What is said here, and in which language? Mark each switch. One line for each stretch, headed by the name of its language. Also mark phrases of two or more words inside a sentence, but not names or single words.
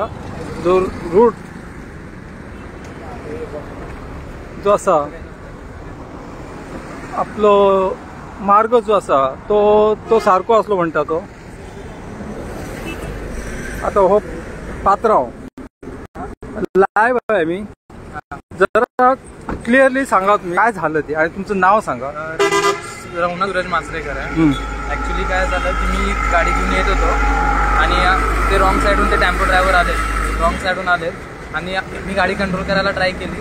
Konkani: जो रूट जो आसा आपलो मार्ग जो आसा तो सारको आसलो म्हणटा तो।
Marathi: आता हो पात्रांव लाईव्ह आहे मी, जरा क्लिअरली सांगा तुम्ही काय झालं ते आणि तुमचं नाव सांगा। रघुनाथ सूरज मासरेकर आहे। ऍक्च्युली काय झालं की मी गाडी घेऊन येत होतो आणि ते रॉंग साईडून ते टेम्पो ड्रायव्हर आले, रॉंग साईडून आले आणि मी गाडी कंट्रोल करायला ट्राय केली।